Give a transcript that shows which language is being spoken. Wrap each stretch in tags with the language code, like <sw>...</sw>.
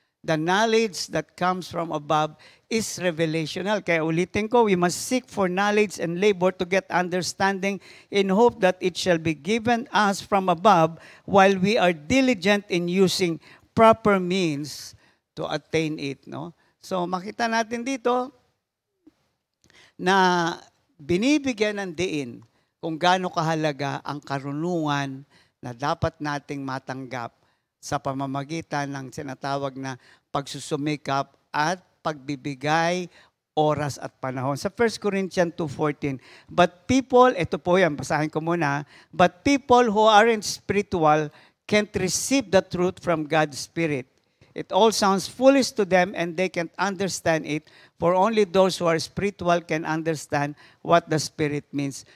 <en>The knowledge that comes from above is revelational.</en> <tl>Kaya ulitin ko,</tl> <en>we must seek for knowledge and labor to get understanding in hope that it shall be given us from above while we are diligent in using proper means to attain it.</en> <tl>No? So makita natin dito na binibigyan ng diin kung gaano kahalaga ang karunungan na dapat nating matanggap sa pamamagitan ng sinatawag na pagsusumikap at pagbibigay oras at panahon.</tl> <en>Sa 1 Corinthians 2:14, but people,</en> <tl>ito po yan, basahin ko muna,</tl> <en>but people who aren't spiritual can't receive the truth from God's Spirit. It all sounds foolish to them and they can't understand it, for only those who are spiritual can understand what the Spirit means.</en>